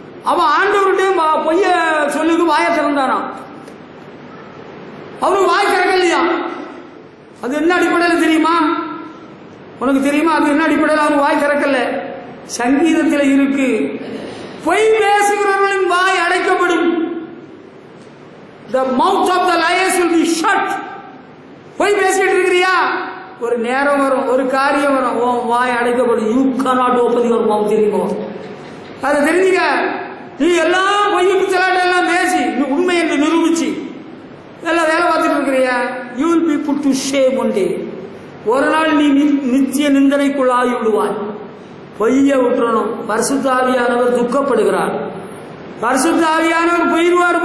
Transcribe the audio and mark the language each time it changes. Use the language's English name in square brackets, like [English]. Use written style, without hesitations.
[Tamil] அவன் ஆண்டவர்கிட்ட பொய்ய சொல்லுக்கு வாய திறந்தாராம். அவரு வாய் திறக்கலையா? அது என்ன அடிப்படையில் தெரியுமா? உனக்கு தெரியுமா? அது என்ன அடிப்படையில் அவங்க வாய் திறக்கல? சங்கீதத்தில் இருக்கு, பொய் பேசுகிறவர்களின் வாய் அடைக்கப்படும். [English] The mouth of the liars will be shut. [Tamil] பொய் பேசிட்டு இருக்கிறியா? ஒரு நேரம் வரும், ஒரு காரியம் வரும், ஓ வாய் அடைக்கப்படும். [English] You cannot open your mouth anymore. [Tamil] அதை தெரிஞ்சுக்க. நீ எல்லாம் பொய் பிச்சலாட்டம் எல்லாம் பேசி நீ உண்மை என்று நிரூபிச்சு எல்லாம் வேலை பார்த்துட்டு இருக்கிறியா, [English] You will be put to shame one day. [Tamil] ஒரு நாள் நீ நித்திய நிந்தனைக்குள் ஆகி விடுவாய். பொய்யை விட்டுறணும். பரிசுத்த ஆவியானவர் துக்கப்படுகிறார். பரிசுத்த ஆவியானவர் போயிடுவார்.